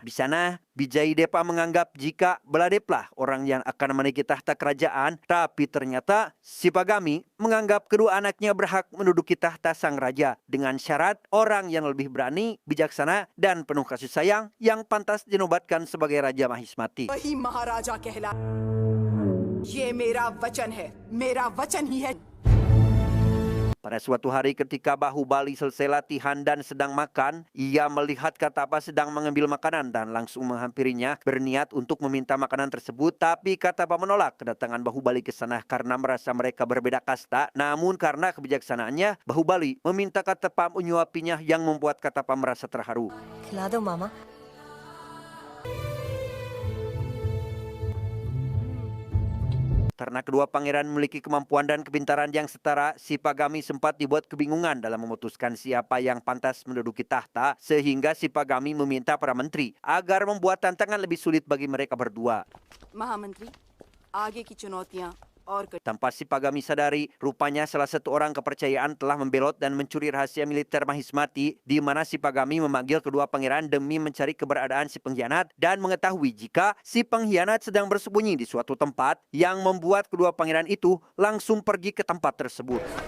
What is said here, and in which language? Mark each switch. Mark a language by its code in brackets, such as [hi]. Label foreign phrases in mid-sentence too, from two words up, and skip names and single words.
[id] Di sana, Bijaidepa menganggap jika Beladeplah orang yang akan menaiki tahta kerajaan, tapi ternyata Sipagami menganggap kedua anaknya berhak menduduki tahta sang raja dengan syarat orang yang lebih berani, bijaksana, dan penuh kasih sayang yang pantas dinobatkan sebagai Raja Mahismati. [hi] वही महाराजा कहला। ये मेरा वचन है, मेरा वचन ही है। [id] Pada suatu hari ketika Bahubali selesai latihan dan sedang makan, ia melihat Katapa sedang mengambil makanan dan langsung menghampirinya berniat untuk meminta makanan tersebut. Tapi Katapa menolak kedatangan Bahubali ke sana karena merasa mereka berbeda kasta. Namun karena kebijaksanaannya, Bahubali meminta Katapa menyuapinya yang membuat Katapa merasa terharu. [hi] खिला दो मामा. [id] Karena kedua pangeran memiliki kemampuan dan kepintaran yang setara, si Pagami sempat dibuat kebingungan dalam memutuskan siapa yang pantas menduduki tahta, sehingga si Pagami meminta para menteri agar membuat tantangan lebih sulit bagi mereka berdua. [hi] महामंत्री आगे की चुनौतियां और [id] Tanpa si Pagami sadari, rupanya salah satu orang kepercayaan telah membelot dan mencuri rahasia militer Mahismati, di mana si Pagami memanggil kedua pangeran demi mencari keberadaan si pengkhianat dan mengetahui jika si pengkhianat sedang bersembunyi di suatu tempat, yang membuat kedua pangeran itu langsung pergi ke tempat tersebut.